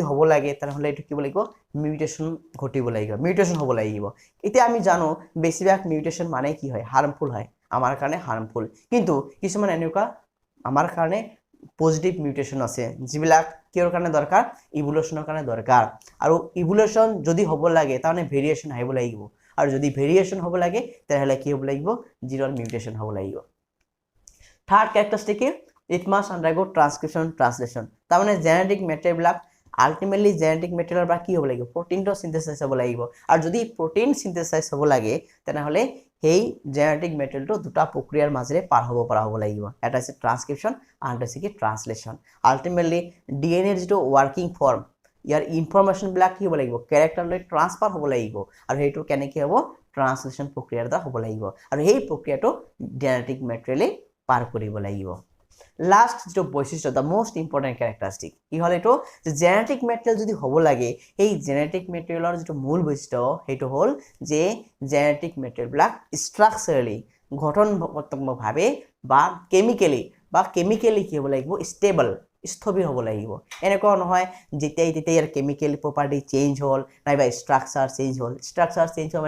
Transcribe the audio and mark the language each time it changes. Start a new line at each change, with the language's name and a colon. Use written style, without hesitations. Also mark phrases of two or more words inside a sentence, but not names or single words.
Assamese: হ'ব লাগে তাহলে এটো কি হ'ব লাগিব মিউটেশন ঘটিব লাগিব মিউটেশন হ'ব লাগিব এতিয়া আমি জানো বেছিভাগ মিউটেশন মানে কি হয় হার্মফুল হয় আমাৰ কাৰণে হার্মফুল কিন্তু কিছুমান এনেকুৱা আমাৰ কাৰণে
English: positive mutation
Assamese: আছে যিবিলাক কিহৰ কাৰণে দৰকাৰ ইভলিউশনৰ কাৰণে দৰকাৰ আৰু ইভলিউশন যদি হ'ব লাগে তাহলে ভেৰিয়েশন আহিব লাগিব আৰু যদি ভেৰিয়েশন হ'ব লাগে তাহলে কি হ'ব লাগিব জিৰোৰ মিউটেশন হ'ব লাগিব
English: Third characteristic it must undergo transcription translation
Assamese: তাৰ মানে
English: genetic material
Assamese: বিলাক আলটিমেটলি
English: genetic material
Assamese: পৰা কি হ'ব লাগিব প্ৰটিনটো সিনথেসাইজ হ'ব লাগিব আৰু যদি
English: protein synthesize
Assamese: হ'ব লাগে তেনেহলে হেই
English: genetic material
Assamese: দুটা প্ৰক্ৰিয়াৰ মাজেৰে পাৰ হ'ব পৰা হ'ব লাগিব এটা আছে ট্ৰান্সক্ৰিপশন আৰু এটা আছে কি ট্ৰান্সলেশন আলটিমেটলি ডিএনএৰ যেটো
English: working form
Assamese: ইয়াৰ ইনফৰমেশন বিলাক কি হ'ব লাগিব ক্যাৰেক্টাৰলৈ ট্ৰান্সফাৰ হ'ব লাগিব আৰু হেইটো কেনেকৈ হ'ব ট্ৰান্সলেশন প্ৰক্ৰিয়াৰ দ্বাৰা হ'ব লাগিব আৰু হেই প্ৰক্ৰিয়াটো
English: genetic material
Assamese: পাৰ কৰিব লাগিব Last যেটো বৈশিষ্ট্য the
English: most important characteristic
Assamese: কি হল এটো যে
English: genetic material
Assamese: যদি হ'ব লাগে এই
English: genetic material
Assamese: যেটো মূল বৈশিষ্ট্য হেটো হল যে
English: genetic material
Assamese: বিলাক স্ট্ৰাকচাৰালি গঠনগতভাৱে বা কেমিক্যালি কি হ'ব লাগিব ষ্টেবল স্থবিৰ হ'ব লাগিব এনেকুৱা নহয় যেতিয়াই তেতিয়াই
English: chemical property change
Assamese: হল নাইবা
English: structure change
Assamese: হয় মানে